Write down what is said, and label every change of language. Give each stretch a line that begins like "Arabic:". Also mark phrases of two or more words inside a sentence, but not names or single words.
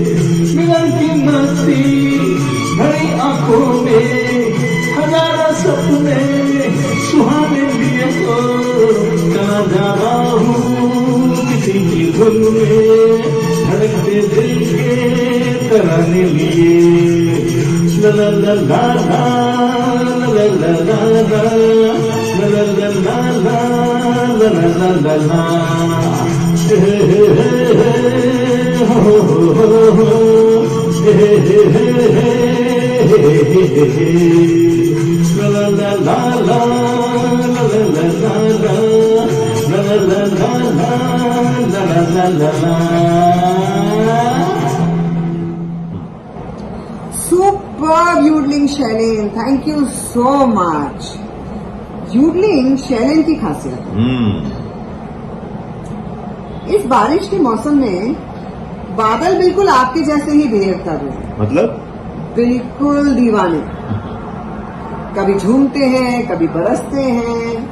Hindi: मिलन की मस्ती भरी आंखों में, हजारों सपने सुहाने लिए हो। चला जाता हूँ किसी की धुन में, धड़कते दिल के तराने लिए। ला ला ला ला ला ला ला ला ला ला ला ला ला ला ला ला। हे हे हे हो हो हे हे हे ला ला ला ला ला ला ला ला ला ला ला।
English: Superb yodeling, शैलेन, thank you so much.
Hindi: yodeling शैलेन की खासियत है। इस बारिश के मौसम में बादल बिल्कुल आपके जैसे ही बिहेव कर रहे हैं, मतलब बिल्कुल दीवाने। कभी झूमते हैं, कभी बरसते हैं।